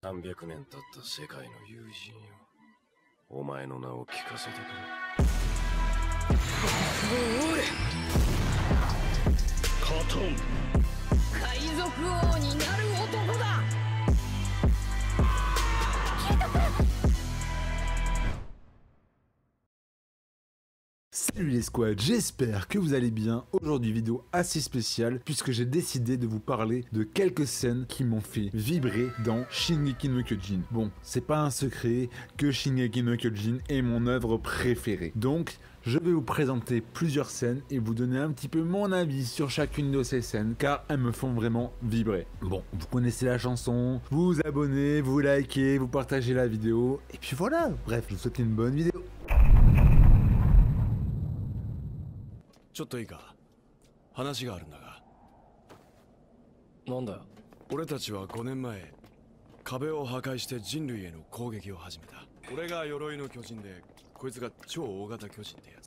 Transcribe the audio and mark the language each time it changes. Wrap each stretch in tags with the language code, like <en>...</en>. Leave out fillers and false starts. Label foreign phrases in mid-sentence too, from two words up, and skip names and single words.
<ja>300 年経った世界の友人よ。お前の名を聞かせてくれ。おい！カトン。海賊王になる男だ。</ja> <fr>Salut les squads, j'espère que vous allez bien. Aujourd'hui vidéo assez spéciale puisque j'ai décidé de vous parler de quelques scènes qui m'ont fait vibrer dans Shingeki no Kyojin. Bon, c'est pas un secret que Shingeki no Kyojin est mon œuvre préférée. Donc, je vais vous présenter plusieurs scènes et vous donner un petit peu mon avis sur chacune de ces scènes car elles me font vraiment vibrer. Bon, vous connaissez la chanson, vous vous abonnez, vous likez, vous partagez la vidéo et puis voilà. Bref, je vous souhaite une bonne vidéo.</fr> <ja>ちょっといいか、話があるんだが。なんだよ。俺たちは5年前壁を破壊して人類への攻撃を始めた。俺が鎧の巨人で、こいつが超大型巨人ってやつ。</ja>